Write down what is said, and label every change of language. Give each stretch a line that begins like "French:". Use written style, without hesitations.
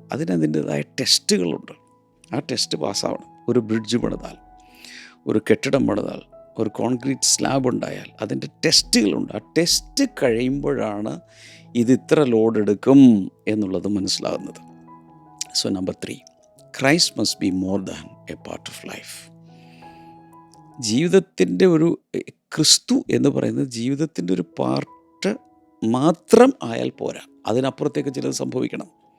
Malayalam: അതിൻ്റേതായ ടെസ്റ്റുകളുണ്ട്. ആ ടെസ്റ്റ് പാസ്സാവണം. ഒരു ബ്രിഡ്ജ് പണിതാൽ, ഒരു കെട്ടിടം പണിതാൽ, ഒരു കോൺക്രീറ്റ് സ്ലാബ് ഉണ്ടായാൽ അതിൻ്റെ ടെസ്റ്റുകളുണ്ട്. ആ ടെസ്റ്റ് കഴിയുമ്പോഴാണ് ഇത് ഇത്ര ലോഡ് എടുക്കും എന്നുള്ളത് മനസ്സിലാകുന്നത്.
English: So number 3, Christ must be more than a part of life.
Malayalam: ജീവിതത്തിൻ്റെ ക്രിസ്തു എന്ന് പറയുന്നത് ജീവിതത്തിൻ്റെ ഒരു പാർട്ട് മാത്രം ആയാൽ പോരാ, അതിനപ്പുറത്തേക്ക് ചിലത് സംഭവിക്കണം.